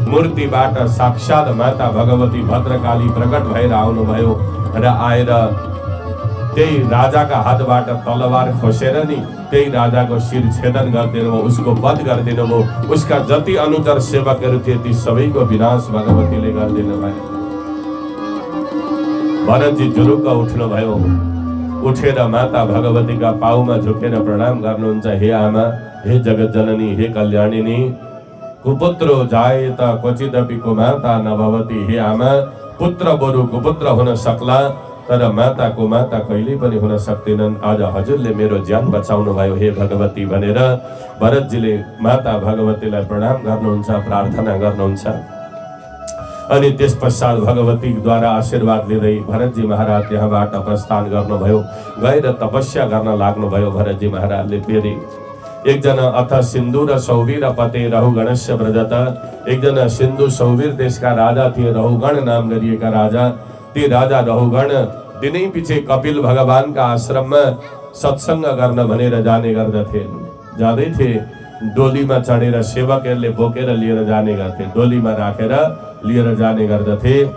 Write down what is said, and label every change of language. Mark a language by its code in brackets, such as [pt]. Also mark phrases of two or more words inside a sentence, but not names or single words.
[ne] मूर्तिबाट साक्षात माता भगवती भद्रकाली प्रकट भएर आउनुभयो र आएर त्यही राजाका हातबाट तलवार खोसेर नि त्यही राजाको शिर छेदन गरिदिनु भयो, उसको वध गरिदिनु भयो। उसका जति अनुचर सेवकहरू थिए ती सबैको विनाश भगवतीले गरिदिनु भयो। भरतजी जुरुक्क उठ्नुभयो। उठेर माता भगवतीका पाउमा झुकेर प्रणाम गर्नुहुन्छ। हे आमा, हे जगत जननी, हे कल्याणिनी, [sa] कुपुत्रो जाए त क्वचिदपि कुमाता नभवती। [ne] हे आमा, पुत्र बरु कुपुत्र हुन सक्ला तर माता कुमाता कहिले पनि हुन सक्दैनन्। आज हजुरले मेरो ज्यान बचाउनु भयो हे भगवती भनेर भरतजीले माता भगवतीलाई प्रणाम गर्नुहुन्छ, प्रार्थना गर्नुहुन्छ। अनि त्यस पश्चात भगवतीद्वारा आशीर्वाद लिँदै भरतजी महाराज त्यहाँबाट प्रस्थान गर्नुभयो। गएर तपस्या गर्न लाग्नुभयो भरतजी महाराजले। फेरि एकजना [sa] अथ सिन्धु र सौवीर पते रहुगणस्य व्रजत, [ne] एकजना सिन्धु सौवीर देशका राजा थिए, रहुगण नाम गरिएका राजा। ती राजा रहुगण दिनै पछि कपिल भगवानका आश्रममा सत्संग गर्न भनेर जाने गर्दथे। जाँदै थिए, डोलीमा चढेर सेवकहरूले बोकेर लिएर जाने गर्थे, डोलीमा राखेर लिएर जाने गर्दथे।